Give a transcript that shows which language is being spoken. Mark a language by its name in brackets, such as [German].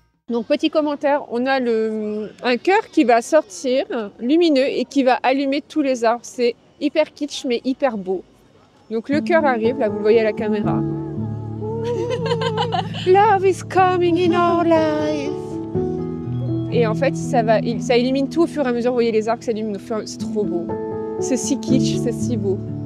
[French] Donc petit commentaire, on a un cœur qui va sortir lumineux et qui va allumer tous les arbres. C'est hyper kitsch mais hyper beau. Donc le cœur arrive, là vous le voyez à la caméra. [English] Love is coming in our life. [French] Et en fait, ça illumine tout au fur et à mesure. Vous voyez les arbres qui s'allument au fur et à mesure. C'est trop beau. C'est si kitsch, c'est si beau.